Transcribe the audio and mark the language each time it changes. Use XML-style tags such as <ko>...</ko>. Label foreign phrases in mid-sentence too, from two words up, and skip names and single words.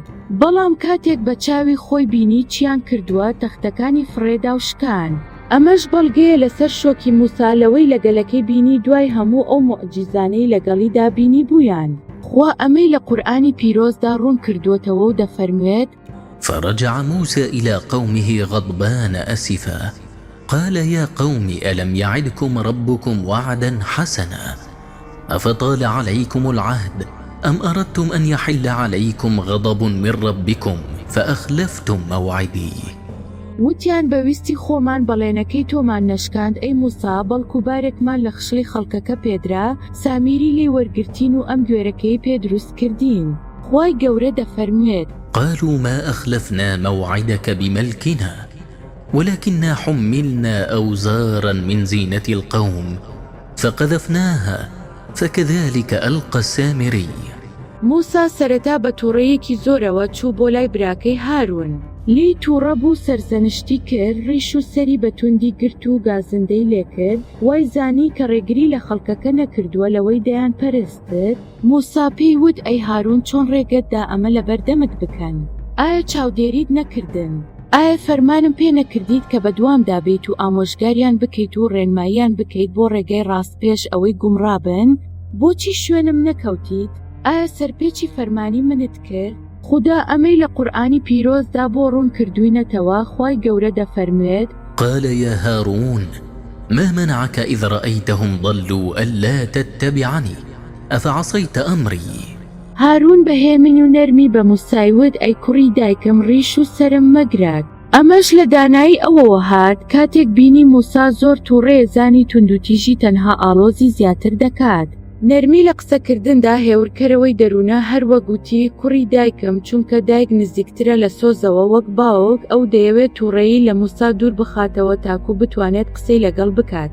<ckb>بەڵام کاتێک بە چاوی خۆی بینی چیان کردووە، تەختەکانی فڕێدا و شکان. ئەمەش بەڵگەیە لەسەر شۆکی موسا لەوەی لە گەلەکەی بینی دوای هەموو ئەو مۆعجیزانەی لەگەڵیدا بینی بوویان. خوا ئەمەی لە قورئانی پیرۆزدا ڕوون کردووەتەوە و دەفەرموێت:</ckb> <ar>فرجع موسى إلى قومه غضبان أسفا قال يا قوم ألم يعدكم ربكم وعدا حسنا أفطال عليكم العهد أم أردتم أن يحل عليكم غضب من ربكم فأخلفتم موعدي.</ar> <ckb>وتیان بەویستی خۆمان بەڵێنەکەی تۆمان نەشکاند ئەی موسا، بەڵکو بارێکمان لە خشلی خەڵکەکە پێدرا، سامیری لێ وەرگرتین و ئەم گوێرەکەی پێ دروست کردین. خوای گەورە دەفەرموێت:</ckb> <ar>قالوا ما أخلفنا موعدك بملكنا ولكننا حملنا أوزارا من زينة القوم فقذفناها فكذلك ألقى السامري.</ar> <ckb>موسا سەرەتا بە تووڕەیەکی زۆرەوە چوو بۆ لای براکەی هارون. لی تووڕە بوو سەرزەنشتی کرد، ڕیش و سەری بە توندی گرت و گازندەی لێکرد، وای زانی کە ڕێگری لە خەڵکەکە نەکردووە لەوەی دەیان پەرستت. موسا پێی وت: ئەی هارون، چۆن ڕێگەتدا ئەمە لە بەردەمت بکەن؟ ئایا چاودێریت نەکردن؟ ئایا فەرمانم پێ نەکردیت کە بەدوامدا بێت و ئامۆژگاریان بکەیت و ڕێنماییان بکەیت بۆ ڕێگەی ڕاست پێش ئەوەی گومڕابن؟ بۆچی شوێنم نەکەوتیت؟ ئایا سەرپێچی فەرمانی منت کرد؟ خدا ئەمەی لە قورئانی پیرۆزدا بۆ ڕوون کردووینەتەوە. خوای گەورە دەفەرموێت:</ckb> <ar>قال يا هارون ما منعك إذ رأيتهم ضلوا ألا تتبعني أفعصيت أمري.</ar> <ckb>هارون بەهێمن و نەرمی بە موسای وت: ئەی کوڕی دایکم، ڕیش و سرم مەگرات. ئەمەش لە دانایی ئەوەوە هات کاتێک بینی موسا زۆر تووڕێ زانی توندوتیژی تەنها ئاڵۆزی زیاتر دەکات. نەرمی لە قسەکردندا هێورکەرەوەی دەروونە هەروە گوتی: کوڕی دایکم، چونکە دایک نزیکترە لە سۆزەوە وەک باوک، ئەو دەیەوێت تووڕەیی لە موسا دوور بخاتەوە تاکو بتوانێت قسەی لەگەڵ بکات.</ckb>